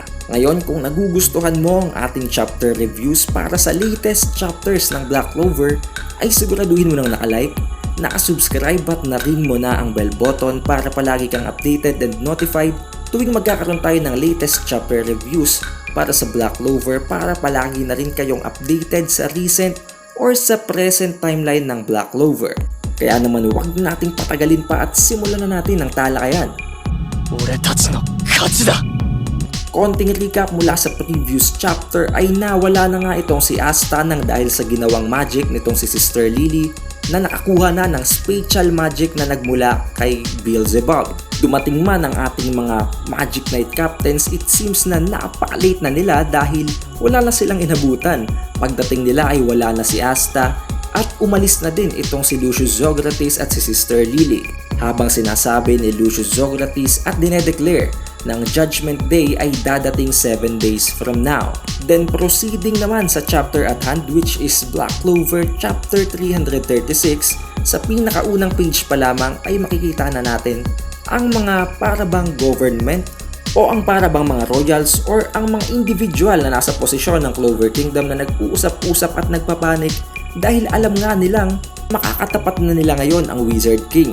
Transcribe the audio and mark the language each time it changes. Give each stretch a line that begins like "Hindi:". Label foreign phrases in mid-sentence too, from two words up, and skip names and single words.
Filipino: Ngayon, kung nagugustuhan mo ang ating
English: chapter reviews
Filipino: para sa
English: latest chapters
Filipino: ng Black Clover, ay siguraduhin mo nang naka-like, naka-subscribe at na-ring mo na ang
English: bell button
Filipino: para palagi kang
English: updated and notified
Filipino: tuwing magkakaroon tayo ng
English: latest chapter reviews
Filipino: para sa Black Clover, para palagi na rin kayong updated sa
English: recent or
Filipino: sa
English: present timeline
Filipino: ng Black Clover. Kaya naman huwag nating patagalin pa at simulan na natin ang talakayan.
Japanese: 俺たちの勝ちだ。
Filipino: Konting recap mula sa
English: previous chapter
Filipino: ay nawala na nga itong si Asta nang dahil sa ginawang magic nitong si Sister Lily na nakakuha na ng
English: spatial magic
Filipino: na nagmula kay Beelzebub. Dumating man ang ating mga Magic Knight Captains,
English: it seems
Filipino: na napaka-late na nila dahil wala na silang inabutan. Pagdating nila ay wala na si Asta at umalis na din itong si Lucius Zografis at si Sister Lily. Habang sinasabi ni Lucius Zografis at dinedeclare ng Judgment Day ay dadating
English: 7 days from now. Then proceeding
Filipino: naman sa
English: chapter at hand, which is Black Clover chapter 336,
Filipino: sa pinakaunang page pa lamang ay makikita na natin ang mga parabang government o ang parabang mga royals or ang mga individual na nasa posisyon ng Clover Kingdom na nag-uusap-usap at nagpapanik dahil alam nga nilang makakatapat na nila ngayon ang Wizard King.